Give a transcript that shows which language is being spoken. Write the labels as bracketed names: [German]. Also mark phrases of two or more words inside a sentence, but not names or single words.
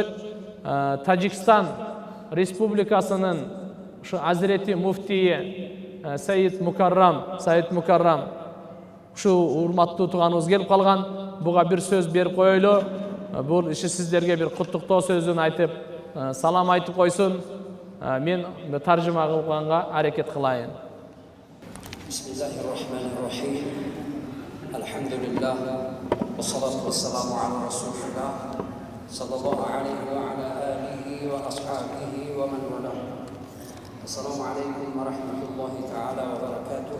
[Kyrgyz] Тажикстан республикасынын ушу Азирети муфтийи Саид Мукаррам ушу урматтуу тууганыбыз келип калган. Буга бир сөз берип коелу. Бул иши сиздерге бир куттуктоо сөзүн айтып, салам айтып койсун. Мен таржыма кылганга аракет кылайын. [Arabic] Bismillahirrahmanirrahim. Alhamdulillah. والصلاة والسلام على رسول الله. صلى الله عليه وعلى آله وأصحابه ومن والاه. السلام عليكم ورحمة الله تعالى وبركاته.